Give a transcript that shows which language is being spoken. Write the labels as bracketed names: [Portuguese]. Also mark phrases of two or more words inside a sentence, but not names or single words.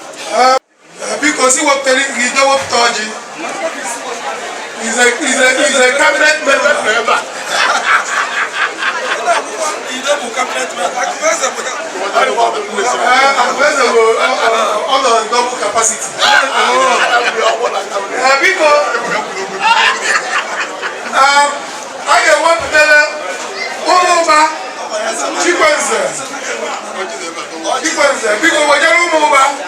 [Igbo] Eh, eh, biko, si wepụtara, gị jee wepụta ọjị. [English] He's a, he's a, he's a cabinet member. [Igbo] Eh, Akụeze bụ, ọ, ọ, ọ nọ [English] in double capacity. [Igbo] Eh, biko, um, a ga-ewepụtara ụmụ ụba Chikwenze. Chikwenze, biko, wejere ụmụ ụba.